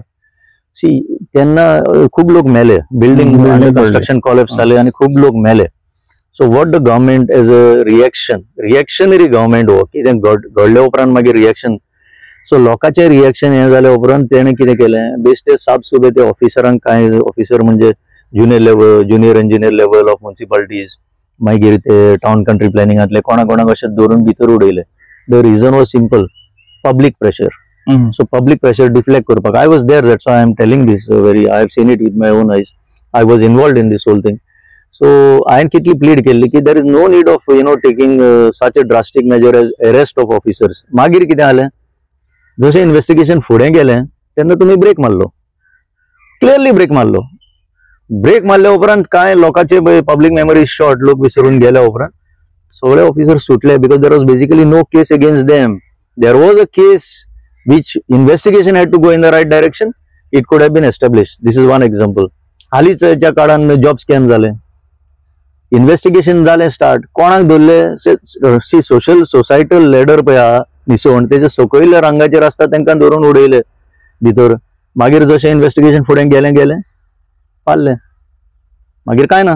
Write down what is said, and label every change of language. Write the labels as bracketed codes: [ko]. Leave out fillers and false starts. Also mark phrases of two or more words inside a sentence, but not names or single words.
[kok] सी तेन्ना खूब लोक मेले [en] building construction collapse [kok] जाले आनी खूब लोक मेले [en] so what the government as a reactionary government [kok] हो कितें घडले उपरांत मागीर [en] reaction so [kok] लोकांचे रिएक्शन हे जाल्या उपरांत तेणें कितें केलें बेश्टे साप सुबे ते ऑफिसरांक कांय ऑफिसर म्हणजे [en] junior engineer level of municipalities [kok] मागीर ते [en] town country [kok] प्लॅनिंगांतले कोणाक अशें धरून भितर उडयले [en] the reason was simple public pressure so public pressure deflect करपाक I was there that's I am telling this I have seen it with my own eyes I was involved in this whole thing so [kok] हांवें कितली प्लीड केल्ली की [en] there is no need of taking such a drastic measure as arrest of officers [kok] मागीर कितें जालें जशें इन्व्हेस्टिगेशन फुडें गेलें तेन्ना तुमी ब्रेक मारलो [en] clearly brake [kok] मारल्या उपरांत कांय लोकांचे [en] public memory short [kok] लोक विसरून गेल्या उपरांत सगळे ऑफिसर सुटले [en] because there was basically no case against them there was a case which investigation had to go in the right direction, it could have been established. This is one example. [kok] हालींच ह्या काळान [en] job scam [kok] जाले, इन्व्हेस्टिगेशन जालें स्टार्ट, कोणाक धरले [en] social societal ladder [kok] पळय आहा निसवण तेजे सकयल्या रंगाचेर आसता तांकां धरून उडयले भितर. मागीर जशें इन्व्हेस्टिगेशन फुडें गेलें पारलें, मागीर काय ना.